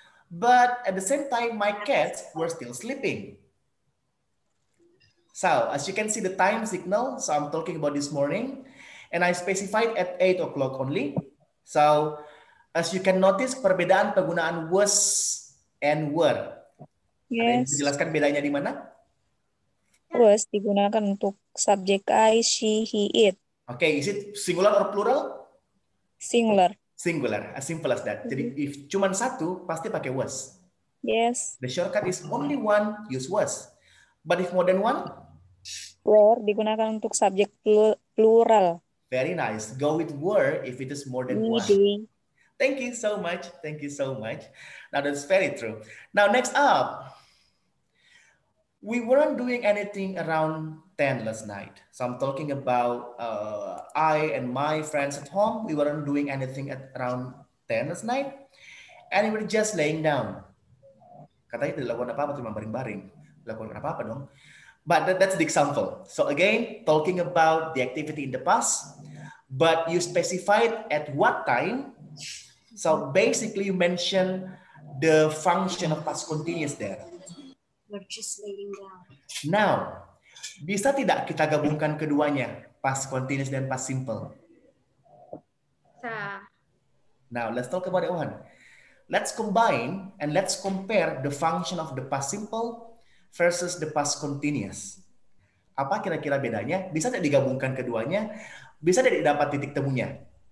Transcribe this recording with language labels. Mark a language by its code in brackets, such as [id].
[en] But at the same time, my cats were still sleeping. So as you can see the time signal, so I'm talking about this morning, and I specified at 8 o'clock only. So as you can notice, [id] perbedaan penggunaan [en] was and were. [id] Ada yang [en] Yes. [id] dijelaskan bedanya di mana? Was digunakan untuk subjek I, she, he, it. [en] Okay, is it singular or plural? Singular. Singular, as simple as that. [id] Jadi if cuma satu, pasti pakai was. [en] Yes. The shortcut is only one, use was. But if more than one? [id] Were digunakan untuk subjek plural. [en] Very nice. Go with were if it is more than one. They. Thank you so much. Thank you so much. Now that's very true. Now next up, we weren't doing anything around 10 last night. So I'm talking about I and my friends at home. We weren't doing anything at around 10 last night. And we were just laying down. [id] Katanya tidak lakukan apa-apa, cuma baring-baring. Lakukan apa-apa dong. [en] But that's the example. So again, talking about the activity in the past, but you specified at what time. So basically you mention the function of past continuous there. We're just laying down. [id] Now, bisa tidak kita gabungkan keduanya, past continuous dan past simple? [en] Now, let's talk about that one. Let's combine and let's compare the function of the past simple versus the past continuous. [id] Apa kira-kira bedanya? Bisa tidak digabungkan keduanya? Bisa tidak dapat titik temunya?